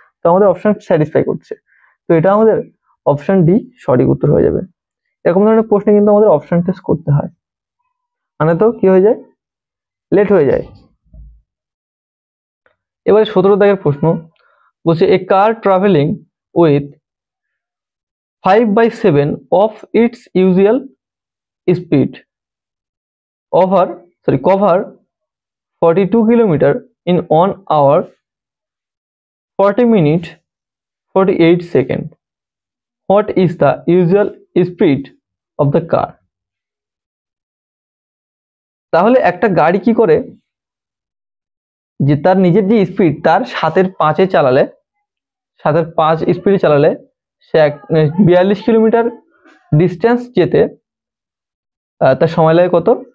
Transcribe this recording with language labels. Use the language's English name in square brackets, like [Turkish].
[Bangla] তো আমাদের option satisfy করছে। তো এটা আমাদের অপশন ডি সঠিক উত্তর হয়ে যাবে। এরকম ধরনের প্রশ্নে কিন্তু আমাদের অপশন টেস্ট করতে হয়, মানে তো কি হয়ে যায়, লেট হয়ে যায়। এবারে 17 দাগের প্রশ্ন বলছে, [English] A car travelling with 5/7 of its usual speed cover 42 kilometer in 1 hour 40 minutes 48 seconds. What is the usual speed of the car? [Bangla] তাহলে একটা গাড়ি কি করে যে তার নিজের যে স্পিড তার 7/5 চালালে 7/5 স্পিডে চালালে সে 42 কিলোমিটার ডিস্টেন্স যেতে তার সময় লাগে কত?